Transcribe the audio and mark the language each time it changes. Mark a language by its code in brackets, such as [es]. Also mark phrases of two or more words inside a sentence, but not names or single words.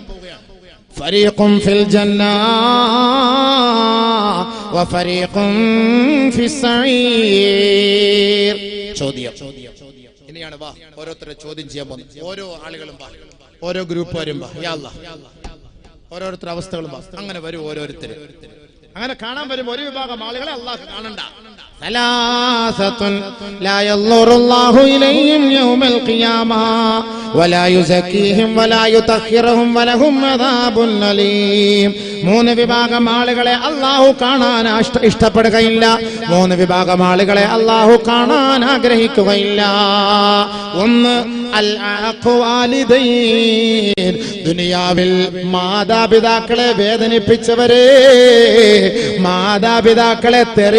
[ar] فريق في الجنة وفريق في السعير. [ml] ചോദ്യം ഇനിയാണ്. വാ, ഓരോരുത്തരെ ചോദ്യം ചെയ്യാൻ പോകുന്നു. ഓരോ ആളുകളും വാ, ഓരോ ഗ്രൂപ്പുകാരും വാ. [ar] يا الله, [ml] ഓരോരുത്തരുടെ അവസ്ഥകളും വാ. അങ്ങനെ വരും ഓരോരുത്തര്. അങ്ങനെ കാണാൻ വരുമ്പോൾ ഒരു വിഭാഗം ആളുകളെ അല്ലാഹ് കാണണ്ട. [ar] ثلاثة لا ينظر الله إليهم يوم القيامة ولا يزكيهم ولا يطهرهم ولهم عذاب أليم. [ml] മൂന്ന് വിഭാഗം ആളുകളെ അല്ലാഹു കാണാൻ ഇഷ്ടപ്പെടുകയില്ല. മൂന്ന് വിഭാഗം ആളുകളെ അല്ലാഹു കാണാൻ ആഗ്രഹിക്കുകയില്ല. ഒന്ന് [ar] العاق لوالديه, [ml] ദുനിയാവിൽ മാതാപിതാക്കളെ വേദനിപ്പിച്ചവരെ, മാതാപിതാക്കളെ തെറി